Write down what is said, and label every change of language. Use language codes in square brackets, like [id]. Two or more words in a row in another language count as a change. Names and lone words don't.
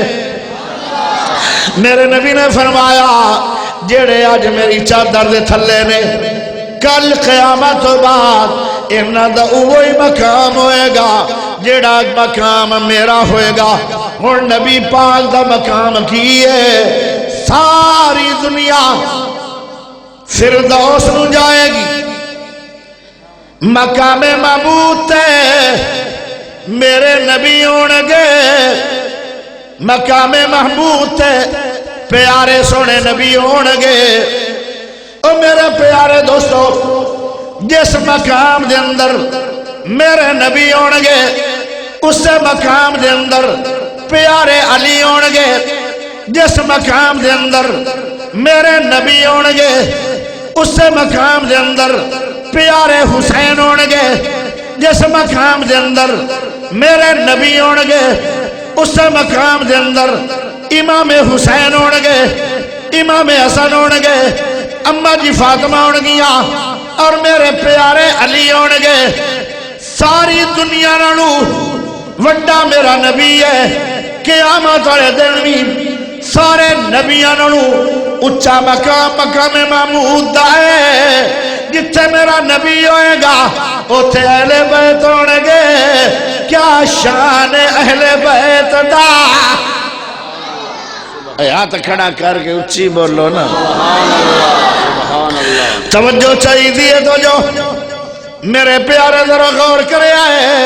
[pa] میرے نبی نے فرمایا جیڑے آج میری چادر دے تھلے نے، کل قیامت بعد انہاں دا وہی مقام ہوئے گا جیڑا مقام میرا ہوئے گا۔ اور نبی پاک دا مقام کی ہے، ساری دنیا فردوس نو جائے گی، مقام محمود تے میرے نبی ہونگے، مقام محمود تے پیارے سونے نبی ہونگے۔ او میرے پیارے دوستو، جس مقام دے اندر میرے نبی ہونگے اس مقام دے اندر پیارے علی ہونگے، جس مقام دے اندر میرے نبی ہونگے اس مقام دے اندر پیارے حسین ہونگے، جس مقام دے اندر میرے نبی ہونگے اس مقام دے اندر امام حسین ہونگے، امام حسن ہونگے، اماں جی فاطمہ ہونگیاں اور میرے پیارے علی ہونگے۔ ساری دنیا نالوں وڈا میرا نبی ہے، قیامت والے دن بھی سارے نبیاں نالوں اچھا مقام محمود دا ہے۔ جتھے میرا نبی ہوئے گا اتھے اہل بیت ہونے گے۔ کیا شان اہل بیت دا، ہاتھ کھڑا کر کے اچھی بولو نا، توجہ چاہیے دیئے تو جو میرے پیارے ذرا غور کرے آئے۔